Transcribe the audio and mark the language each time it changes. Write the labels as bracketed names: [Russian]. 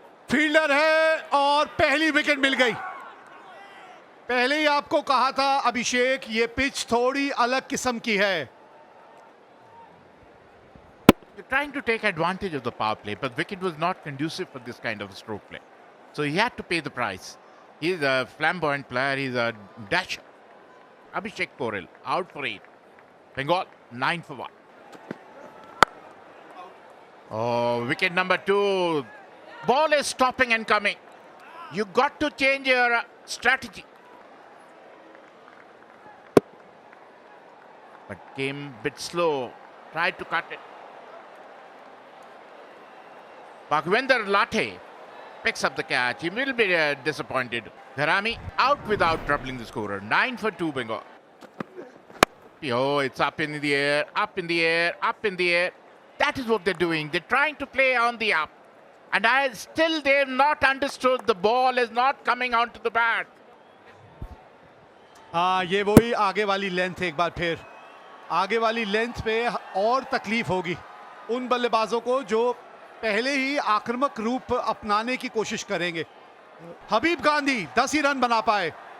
[Hindi] Fielder है और पहली विकेट मिल गई। पहले ही आपको कहा था अभिषेक, ये पिच थोड़ी अलग किस्म की है। [English] You're trying to take advantage of the power play, but wicket was not conducive for this kind of stroke play. So he had to pay the price. He's a flamboyant player. He's a dasher. Abhishek Porel out for 8. Bengal 9 for 1. Oh, wicket number 2. Ball is stopping and coming. You got to change your strategy. But came a bit slow. Tried to cut it. Bhagwinder Lathe picks up the catch. He will be disappointed. Dharami out without troubling the scorer. 9 for 2 Bengal. Oh, it's up in the air, up in the air, up in the air. That is what they're doing. They're trying to play on the up. And they've not understood the ball is not coming onto the bat. [Hindi] हाँ, ये वही आगे वाली length, एक बार फिर आगे वाली length पे और तकलीफ होगी उन बल्लेबाजों को जो पहले ही आक्रामक रूप अपनाने की कोशिश करेंगे। हबीब गांधी 10 ही रन बना पाए।